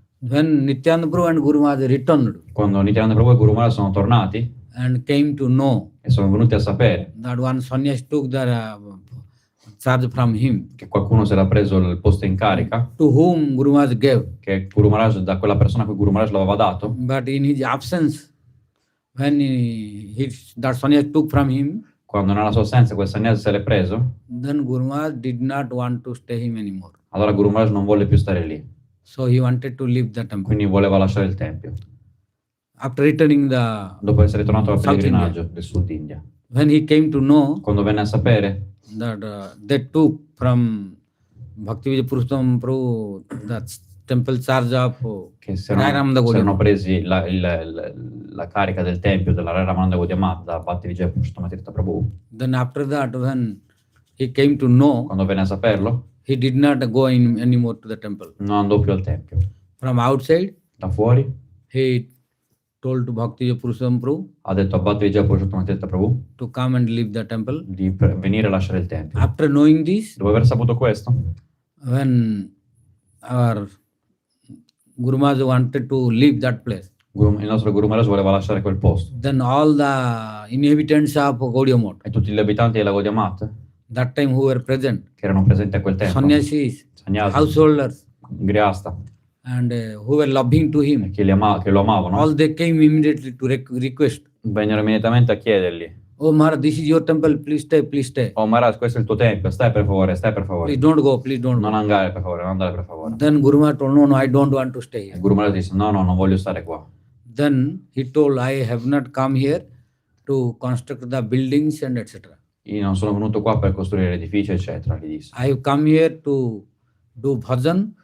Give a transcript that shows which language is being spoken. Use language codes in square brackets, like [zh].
[en] When Nityananda Prabhu and Guru Maharaj returned [it] Quando Nityananda Prabhu e Guru Maharaj sono tornati [en] and came to know [it] e sono venuti a sapere [en] that one sannyasi took the charge from him, [it] che qualcuno si era preso il posto in carica, [en] to whom Guru Maharaj gave, [it] che Guru Maharaj, da quella persona a cui Guru Maharaj l'aveva dato, [en] but in his absence, when that sannyasi took from him, [it] quando nella sua assenza quel sannyasi se l'è preso, [en] then Guru Maharaj did not want to stay him anymore. [it] allora Guru Maharaj non volle più stare lì, [en] So he wanted to leave the temple. [it] quindi voleva lasciare il tempio, [en] After returning the [it] dopo essere tornato al [en] South [it] pellegrinaggio del Sud India. [en] When he came to know [it] quando venne a sapere [en] that they took from Bhakti Purushottam Prabhu the temple charge of [it] che si [en] Harinama [it] erano presi la carica del tempio della Ramananda Gaudiya da Bhakti-yoga Purushottam Tirtha Prabhu, [en] then after that when he came to know, [it] quando venne a saperlo, [en] he did not go in anymore to the temple. [it] non andò più al tempio. [en] From outside, [it] Da fuori [en] he told to Bhakti Purushottam Prabhu [it] ha detto a Bhakti-yoga Purushottam Tirtha Prabhu [en] to come and leave the temple. [it] di venire a lasciare il tempio. [en] After knowing this, [it] Dopo aver saputo questo, [en] when our Guru Maharaj wanted to leave that place, [it] il nostro Guru Maharaj voleva lasciare quel posto. [en] then all the inhabitants of Gaudiya Math, [it] E tutti gli abitanti della Gaudiya Math, [en] that time who were present, [it] che erano presenti a quel tempo, [en] sannyasis, [it] sannyasi, [en] householders, [it] Griasta, [en] and who were loving to him, [it] che lo amavano, [en] all they came immediately to request, [it] vennero immediatamente a chiedergli: [en] oh Maharaj, this is your temple, please stay, please stay. [it] oh Maharaj, questo è il tuo tempio, stai per favore, stai per favore. [en] Please don't go, please don't [it] Non [en] go. [it] andare per favore, non andare per favore. [en] Then Guru Maharaj told, no, I don't want to stay [it] Il [en] here. [it] Guru Maharaj disse: no, non voglio stare qua. [en] Then he told, I have not come here to construct the buildings and etc. [it] Io non sono venuto qua per costruire edifici, eccetera, gli disse. [en] I have come here to do bhajan